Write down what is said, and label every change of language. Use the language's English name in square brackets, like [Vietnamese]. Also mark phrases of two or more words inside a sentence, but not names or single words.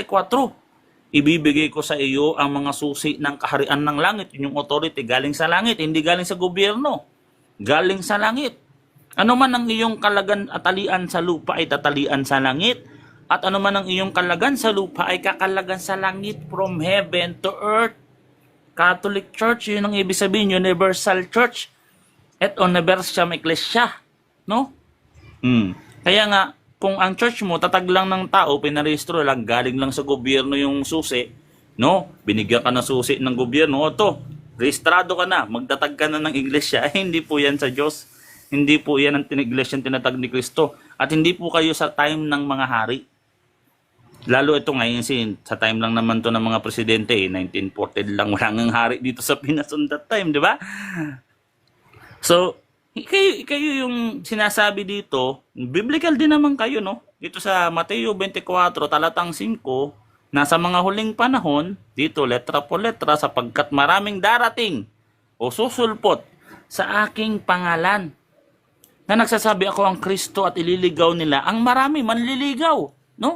[Filipino] Ibibigay ko sa iyo ang mga susi ng kaharian ng langit. Yung authority galing sa langit, hindi galing sa gobyerno. Galing sa langit. Ano man ang iyong atalian sa lupa ay tatalian sa langit. At ano man ang iyong kalagan sa lupa ay kakalagan sa langit, [English] from heaven to earth. Catholic Church, [Filipino] yun ang ibig sabihin, [English] Universal Church. [Latin] Et universam ecclesia. [Filipino] No? Kaya nga, kung ang church mo, tatag lang ng tao, pinarehistro lang, galing lang sa gobyerno yung susi, no? Binigyan ka ng susi ng gobyerno, rehistrado ka na, magtatag ka na ng iglesia. Hindi po yan sa Diyos. Hindi po yan ang iglesia tinatag ni Kristo. At hindi po kayo sa time ng mga hari. Lalo ito ngayon, sa time lang naman to ng mga presidente, 1940 lang, wala nang hari dito sa Pinas [English] on that time, [Filipino] di ba? So, kayo yung sinasabi dito, biblical din naman kayo, no? Dito sa Mateo 24, talatang 5, nasa mga huling panahon, dito, letra po letra, sapagkat maraming darating o susulpot sa aking pangalan, na nagsasabi ako ang Kristo at ililigaw nila, ang marami manliligaw, no?